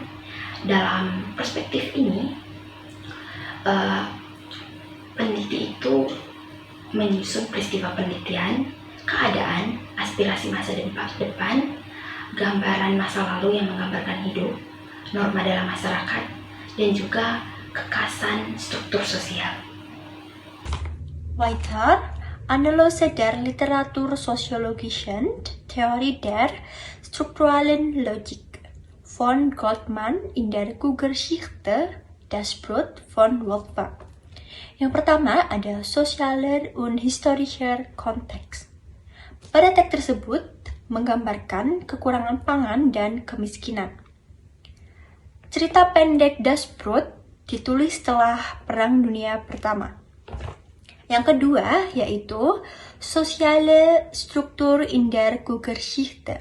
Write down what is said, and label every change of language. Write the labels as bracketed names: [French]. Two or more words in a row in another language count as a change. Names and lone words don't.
[Indonesian] Dalam perspektif ini, peneliti itu menyusun peristiwa penelitian, keadaan, aspirasi masa depan, gambaran masa lalu yang menggambarkan hidup, norma dalam masyarakat, dan juga kekasan struktur sosial. [German] Weiter, Analyse der Literatursoziologischen Theorie der strukturellen Logik von Goldman in der Kulturgeschichte das Brot von Wolfgang. [Indonesian] Yang pertama ada [German] sozialer und historischer Kontext. [Indonesian] Pada teks tersebut menggambarkan kekurangan pangan dan kemiskinan. Cerita pendek Das Brot ditulis setelah Perang Dunia Pertama. Yang kedua yaitu [German] Soziale Struktur in der Kulturgeschichte.